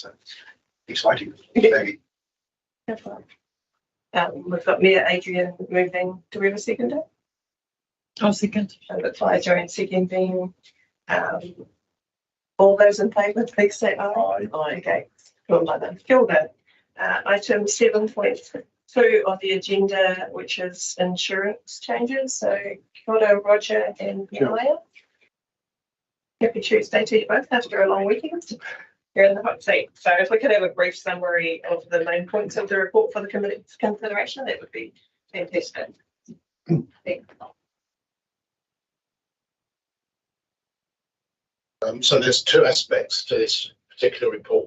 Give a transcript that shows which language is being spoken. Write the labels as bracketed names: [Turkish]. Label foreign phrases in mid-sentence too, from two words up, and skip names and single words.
[English] So exciting. Maybe. We've got Mayor Adrian moving. Do we have a seconder? Oh, second. And the fire Joanne seconding. All those in favour, please say aye. Aye. Okay. Cool, Mother. [Māori] Kia ora. [English] Item 7.2 on the agenda, which is insurance changes. So [Māori] kia ora, [English] Roger and Maya. Happy Tuesday to you both after a long weekend. You're in the hot seat. So if we could have a brief summary of the main points of the report for the committee's consideration, that would be fantastic. So there's two aspects to this particular report.